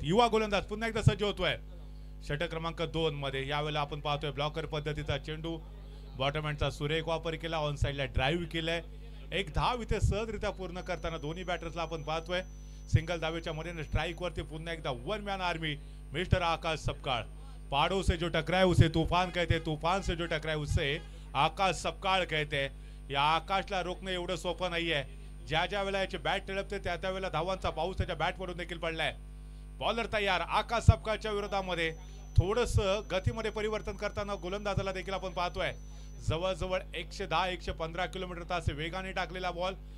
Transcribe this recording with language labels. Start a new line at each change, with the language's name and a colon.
Marathi: युवा गोलंदाज पुन्हा एकदा सज्ज होतोय षटक क्रमांक 2 मध्ये. यावेळेला आपण पाहतोय ब्लॉकर पद्धतीचा चेंडू. बॉटम हँडचा सुरेख वापर केला. ऑन साइडला ड्राईव्ह केलाय. एक धाव इथे सहजरित्या पूर्ण करताना दोन्ही बॅटर्सला आपण पाहतोय. सिंगल धावेच्या मदतीने स्ट्राइक वरती पुन्हा एकदा वन मॅन आर्मी मिस्टर आकाश सपकाळ.
Hindi: पहाड़ों से जो टकराए उसे तूफान कहते, तूफान से जो टकराए उसे आकाश सपकाळ कहते.
Marathi: या आकाशला रोखणं एवढं सोपं नाहीये. ज्या ज्या वेळेला याची बॅट तळपते त्या त्या वेळेला धावांचा पाऊस त्याच्या बॅटवरून देखील पडलाय. बॉलर तयार आकाश सपकाळच्या विरोधामध्ये. थोडस गतीमध्ये परिवर्तन करताना गोलंदाजाला देखील आपण पाहतोय. जवळजवळ 110-115 किलोमीटर तास वेगाने टाकलेला बॉल.